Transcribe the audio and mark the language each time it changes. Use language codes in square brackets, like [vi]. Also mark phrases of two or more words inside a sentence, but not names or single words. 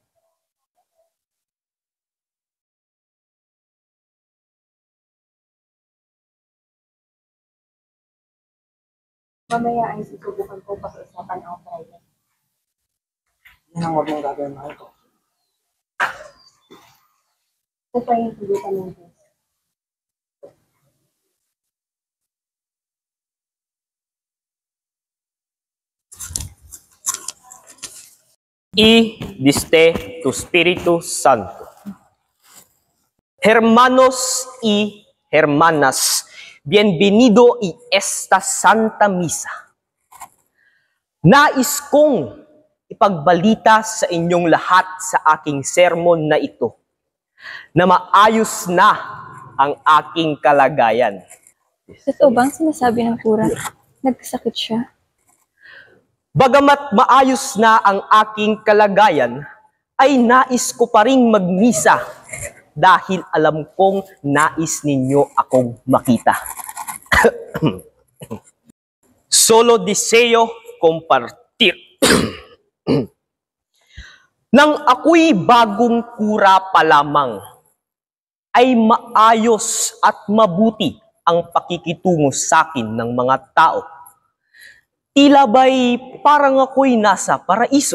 [tl] Mamaya ay susubukan ko pakiusapan ang private. Yan ang huwag mong gagawin, mahal ko. Ito pa yung tugutan ng Diyos. [es] Y diste tu Espíritu Santo. Hermanos y hermanas, bienvenido y esta Santa Misa. [tl] Nais kong ipagbalita sa inyong lahat sa aking sermon na ito, na maayos na ang aking kalagayan. Totoo bang sinasabi ng kura? Nagkasakit siya? Bagamat maayos na ang aking kalagayan, ay nais ko pa ring magmisa dahil alam kong nais ninyo akong makita. [es] Solo deseo compartir. [tl] Nang ako'y bagong kura pa lamang, ay maayos at mabuti ang pakikitungo sa akin ng mga tao. Tila ba'y parang ako'y nasa paraiso.